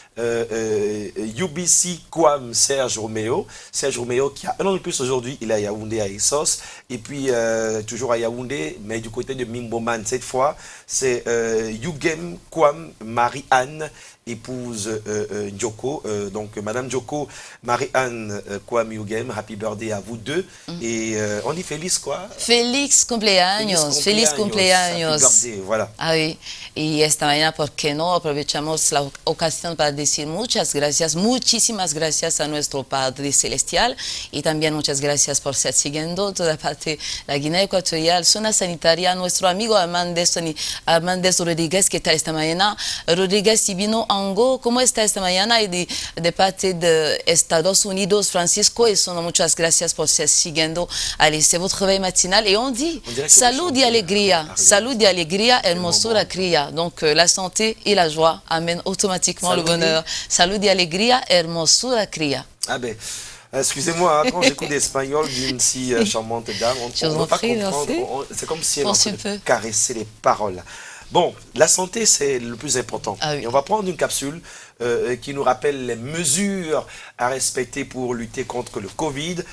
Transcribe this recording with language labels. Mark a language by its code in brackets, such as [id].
[fr] UBC Kwam Serge Roméo qui a un an de plus aujourd'hui, il est à Yaoundé à Essos et puis toujours à Yaoundé mais du côté de Mimboman cette fois c'est Yugem Kwam Marie-Anne épouse Djoko. Donc, Madame Djoko, Marie-Anne Kwame-Ugem, happy birthday à vous deux. Et on dit Félix quoi? [es] Feliz cumpleaños, feliz cumpleaños. [fr] Happy birthday, voilà. Ah, oui. [es] Y esta mañana, ¿por qué no? Aprovechamos la ocasión para decir muchas gracias, muchísimas gracias a nuestro Padre Celestial y también muchas gracias por estar siguiendo toda parte de la Guinea Ecuatorial, zona sanitaria, nuestro amigo Armandez Rodríguez, que está esta mañana. Rodríguez y Vino Ango, ¿cómo está esta mañana? Y de parte de Estados Unidos, Francisco, y son muchas gracias por estar siguiendo. [fr] Allez, c'est votre réveil matinal et on dit [es] salud y alegría, salud y alegría, hermosura cría. [fr] Donc la santé et la joie amènent automatiquement le bonheur. [es] Salud y alegría, hermosura cría. [fr] Ah ben, excusez-moi, hein, quand j'écoute l'espagnol d'une si charmante dame, on ne peut pas comprendre. C'est comme si elle en train de caresser les paroles. Bon, la santé, c'est le plus important. Ah oui. Et on va prendre une capsule qui nous rappelle les mesures à respecter pour lutter contre le Covid.